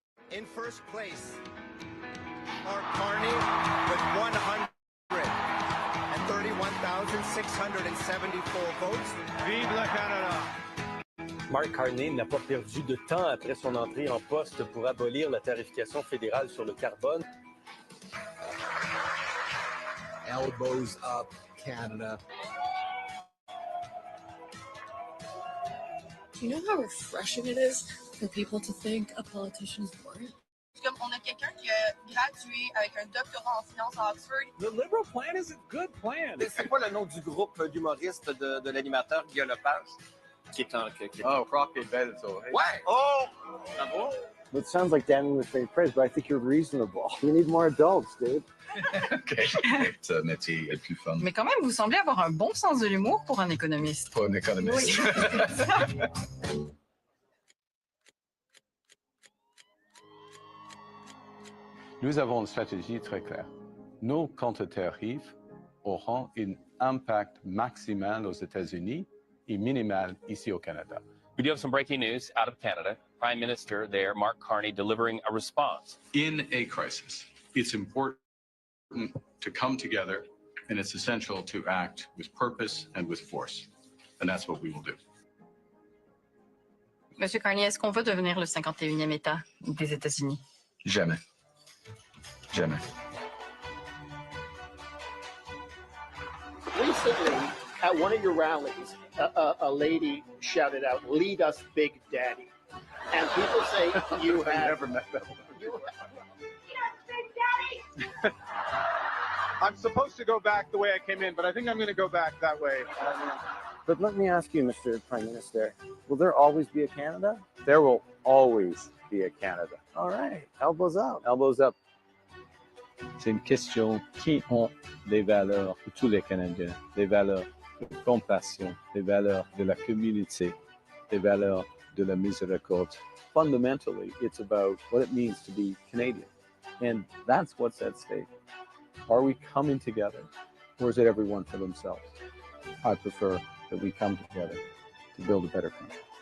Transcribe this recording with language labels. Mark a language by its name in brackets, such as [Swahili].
[English] In first place, Mark Carney with 131,674 votes. [French] Vive le Canada! Mark Carney n'a pas perdu de temps après son entrée en poste pour abolir la tarification fédérale sur le carbone. [English] Elbows up, Canada. Do you know how refreshing it is for people to think a politician is boring? [French] Comme on a quelqu'un qui a gradué avec un doctorat en finance à Oxford. [English] The Liberal plan is a good plan. [French] C'est quoi le nom du groupe d'humoristes de l'animateur Guillaume Lepage? Oh, Crockett Beto. Ouais! Oh! Bravo! [English] It sounds like damning with faint praise, but I think you're reasonable. We need more adults, dude. [French] OK. Ce métier est plus fun. Mais quand même, vous semblez avoir un bon sens de l'humour pour un économiste. Pas un économiste. Oui. Nous avons une stratégie très claire. Nos contre-tarifs auront un impact maximal aux États-Unis et minimal ici au Canada. [English] We do have some breaking news out of Canada. Prime Minister there, Mark Carney, delivering a response. In a crisis, it's important to come together, and it's essential to act with purpose and with force. And that's what we will do. [French] Monsieur Carney, est-ce qu'on veut devenir le 51e État des États-Unis? Jamais. Jamais. [English] Recently, at one of your rallies, a lady shouted out, "Lead us, Big Daddy." And people say you have... I never met that one. I'm supposed to go back the way I came in, but I think I'm going to go back that way. But let me ask you, Mr. Prime Minister, will there always be a Canada? There will always be a Canada. All right. Elbows up. Elbows up. [French] C'est une question qui ont des valeurs pour tous les Canadiens, des valeurs de compassion, des valeurs de la communauté, des valeurs de la miséricorde. [English] Fundamentally, it's about what it means to be Canadian. And that's what's at stake. Are we coming together, or is it everyone for themselves? I prefer that we come together to build a better country.